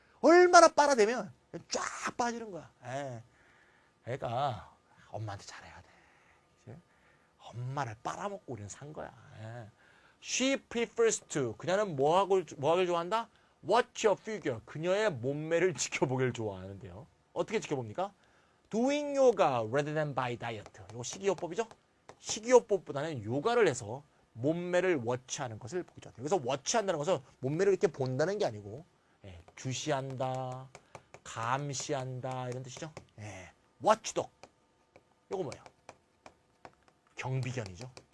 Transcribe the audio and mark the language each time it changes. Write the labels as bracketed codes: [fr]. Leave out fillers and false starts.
[ko] 얼마나 빨아대면 쫙 빠지는 거야. 그러니까 엄마한테 잘해야 돼. 그치? 엄마를 빨아먹고 우리는 산 거야. [en] She prefers to. [ko] 그녀는 뭐하길 좋아한다? [en] Watch your figure. [ko] 그녀의 몸매를 지켜보길 좋아하는데요. 어떻게 지켜봅니까? [en] Doing yoga rather than by diet. [ko] 이거 식이요법이죠? 식이요법보다는 요가를 해서 몸매를 워치하는 것을 보기 좋다. 여기서 워치한다는 것은 몸매를 이렇게 본다는 게 아니고 주시한다, 감시한다 이런 뜻이죠. watchdog. 이거 뭐예요? 경비견이죠.